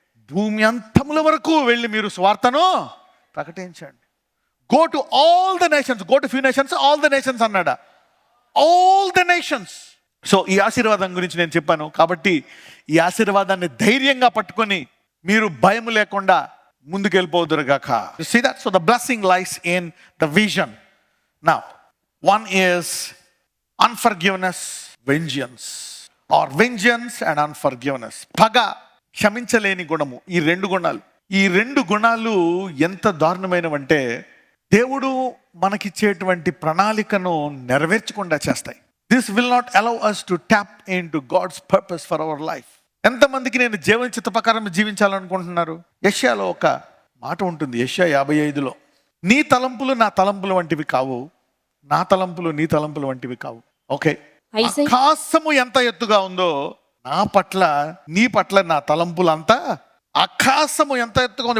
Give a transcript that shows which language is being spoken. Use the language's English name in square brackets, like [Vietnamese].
[Telugu] భూమి అంతముల వరకు వెళ్ళి మీరు స్వార్థను ప్రకటించండి. [English] go to all the nations, go to few nations, all the nations [Telugu] అన్నాడా? [English] All the nations. [Telugu] సో ఈ ఆశీర్వాదం గురించి నేను చెప్పాను కాబట్టి ఈ ఆశీర్వాదాన్ని ధైర్యంగా పట్టుకొని మీరు భయం లేకుండా ముందుకు వెళ్ళిపోదురుగాక. [English] You see that? So the blessing lies in the vision. Now, one is unforgiveness, vengeance, or vengeance and unforgiveness. [Telugu] పగ, క్షమించలేని గుణము. ఈ రెండు గుణాలు ఎంత దారుణమైనవంటే దేవుడు మనకిచ్చేటువంటి ప్రణాళికను నెరవేర్చకుండా చేస్తాయి. [English] This will not allow us to tap into God's purpose for our life. [Telugu] ఎంతమందికి నేను జీవన చిత్త ప్రకారం జీవించాలనుకుంటున్నారు? యెషయాలో ఒక మాట ఉంటుంది, యెషయా 55లో, నీ తలంపులు నా తలంపులు వంటివి కావు, నా తలంపులు నీ తలంపులు వంటివి కావు. ఓకే, ఆకాశము ఎంత ఎత్తుగా ఉందో నా పట్ల నీ పట్ల నా తలంపులు అంతా ఆకాశము ఎంత ఎత్తుగా ఉంది.